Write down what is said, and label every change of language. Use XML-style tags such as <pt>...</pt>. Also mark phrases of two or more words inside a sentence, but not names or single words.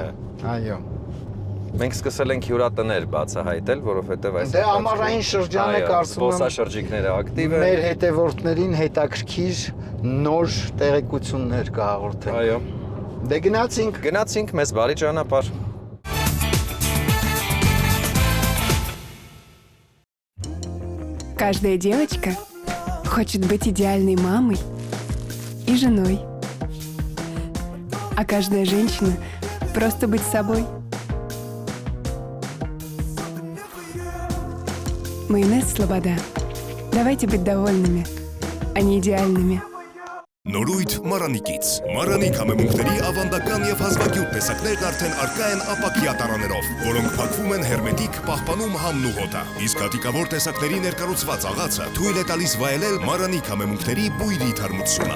<hy>Այո։ Մենք սկսել ենք հյուրատներ բացահայտել, որովհետեւ այս Դե ամառային շրջանը կարծում եմ զբոսաշրջիկները ակտիվ են։ Մեր հետևորդներին հետաքրքիր նոր տեղեկություններ կհաղորդենք։ Այո։ Դե Գնացինք մեզ բարի ճանապարհ։</hy> <ru>Каждая девочка хочет быть идеальной мамой и женой. А каждая женщина просто быть собой. Майонез Слобода. Давайте быть довольными, а не идеальными.</ru> <hy>Նորույթ Մարանիկից։ Մարանի կամեմունքների ավանդական եւ հազվագյուտ տեսակներն արդեն արկա են ապակյա տարաներով, որոնք փակվում են հերմետիկ, պահպանում համն ու հոտը։ Իսկ հատիկավոր տեսակների ներկառուցված աղացը թույլ է տալիս վայելել Մարանի կամեմունքների բույրի թարմությունը։</hy>